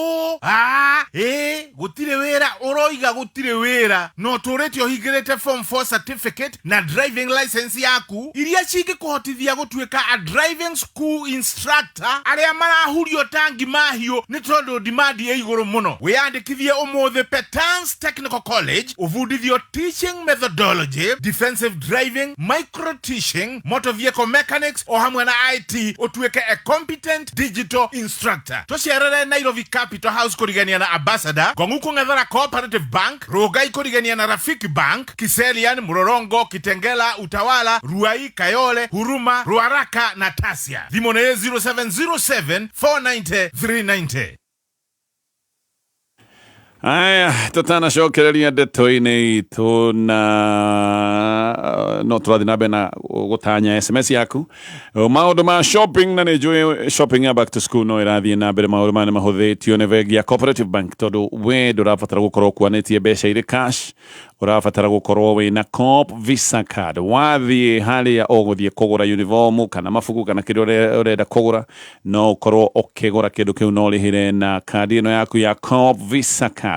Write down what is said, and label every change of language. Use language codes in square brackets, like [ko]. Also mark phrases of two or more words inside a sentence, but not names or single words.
[ki] Gũtirĩ wĩra ũroiga gũtirĩ wĩra no tũrĩtio hingĩrĩte [en] form 4 certificate [ki] na [en] driving license [ki] yaku iria cingĩkũhotithia gũtuĩka [en] a driving school instructor [ki] arĩa marahurio tangi mahiũ nĩ tondũ dimandi igũrũ mũno wĩyandĩkithie ũmũthĩ Petans Technical College ũbundithio [en] teaching methodology, defensive driving, micro teaching, motor vehicle mechanics [ki] o hamwe na IT ũtuĩke [en] a competent digital instructor. [ki] Tũcerere Nairobi Capital House kũrigania na Ambassador, Kong'u kũng'ethera Cooperative Bank, Rongai kũrigania na Rafiki Bank, Kiserian, Mlolongo, Kitengela, Utawala, Ruai, Kayole, Huruma, Ruaraka na Tasia. Thimũ nĩ 0707 490 390. aya tũtanacokereria ndeto-inĩ itũ na no tũrathiĩ na mbere na gũtanya SMS yaku maũndũ ma shopping na nĩ njũĩ shopping ya [en] back to school [ki] no ĩrathiĩ na mbere maũndũ maya nĩ mahũthĩtio nĩ bengi ya Cooperative Bank tondũ we ndũrabatara gũkorwo ũkuanĩtie mbeca irĩ cash ũrabatara gũkorwo wĩna Coop Visa card wathiĩ harĩa ũgũthiĩ kũgũra uniform kana mabuku kana kĩndũ ũrenda kũgũra no ũkorwo ũkĩgũra kĩndũ kĩu no ũrĩhĩre na kandi ĩno yaku ya Coop Visa card.